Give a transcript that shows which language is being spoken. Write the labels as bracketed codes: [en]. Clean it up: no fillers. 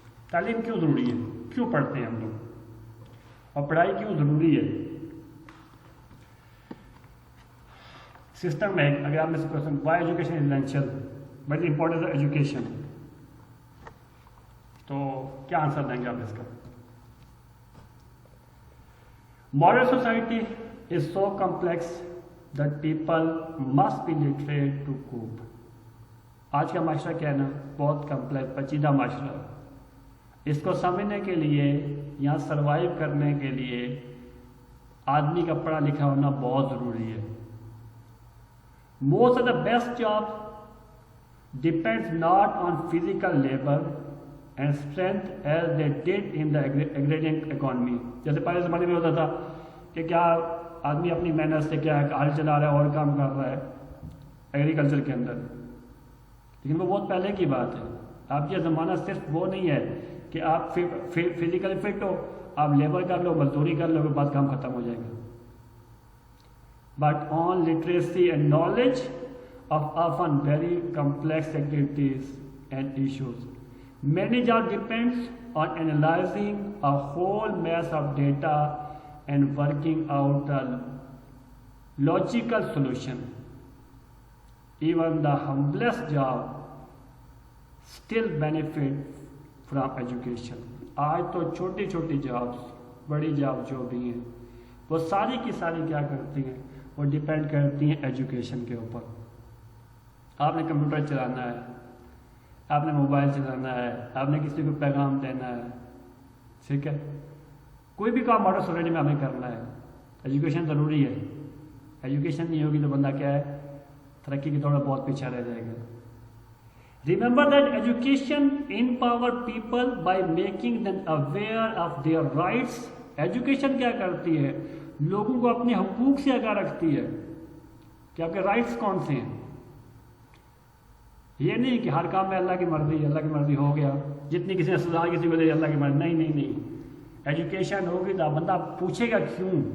[ur] تعلیم کیوں ضروری ہے، کیوں پڑھتے ہیں ہم لوگ، اور پڑھائی کیوں ضروری ہے. سسٹم میں اگر آپ میں سے [en] question why education is essential, but importance of education, [ur] تو کیا آنسر دیں گے آپ اس کا. [en] Modern society is so complex that people must be literate to cope. [ur] آج کا معاشرہ کیا ہے نا بہت کمپلیکس پیچیدہ معاشرہ. اس کو سمجھنے کے لیے یا سروائیو کرنے کے لیے آدمی کا پڑھا لکھا ہونا بہت ضروری ہے. [en] Most of the best jobs depends not on physical labor and strength as they did in the agrarian economy. [ur] جیسے پہلے زمانے میں ہوتا تھا کہ کیا آدمی اپنی محنت سے کیا ہل چلا رہا ہے اور کام کر رہا ہے ایگریکلچر کے اندر، لیکن وہ بہت پہلے کی بات ہے. آپ کا زمانہ صرف وہ نہیں ہے کہ آپ فزیکلی فٹ ہو، آپ لیبر کر لو، مزدوری کر لو، بعد کام ختم ہو جائے گا. [en] But on literacy and knowledge of often very complex activities and issues. Many jobs depends on analyzing a whole mass of data and working out a logical solution. Even the humblest job still benefit from education. [ur] آج تو چھوٹی چھوٹی jobs, بڑی job جو بھی ہیں وہ ساری کی ساری کیا کرتی ہیں، وہ ڈیپینڈ کرتی ہیں ایجوکیشن کے اوپر. آپ نے کمپیوٹر چلانا ہے، آپ نے موبائل چلانا ہے، آپ نے کسی کو پیغام دینا ہے، ٹھیک ہے، کوئی بھی کام ماڈرن سوسائٹی میں ہمیں کرنا ہے، ایجوکیشن ضروری ہے. ایجوکیشن نہیں ہوگی تو بندہ کیا ہے ترقی کی تھوڑا بہت پیچھے رہ جائے گا. [en] Remember that education empower people by making them aware of their rights. [ur] Education کیا کرتی ہے، لوگوں کو اپنے حقوق سے آگاہ رکھتی ہے کہ آپ کے رائٹس کون سے ہیں. یہ نہیں کہ ہر کام میں اللہ کی مرضی، اللہ کی مرضی ہو گیا، جتنی کسی نے سزا کسی کو دے اللہ کی مرضی، نہیں نہیں نہیں. ایجوکیشن ہوگی تو بندہ پوچھے گا کیوں.